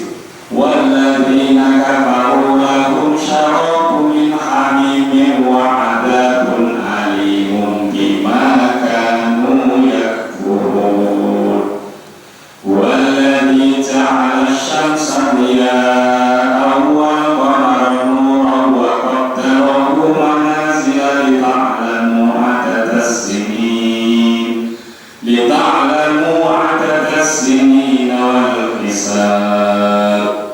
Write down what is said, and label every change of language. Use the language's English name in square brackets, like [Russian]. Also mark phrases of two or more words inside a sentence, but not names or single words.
[Arabic] والذين كفروا لهم شراب من حميم وعذاب أليم بما كانوا يكفرون. والذي جعل الشمس ضياء والقمر نورا وقدره منازل لتعلموا عدد السنين والحساب.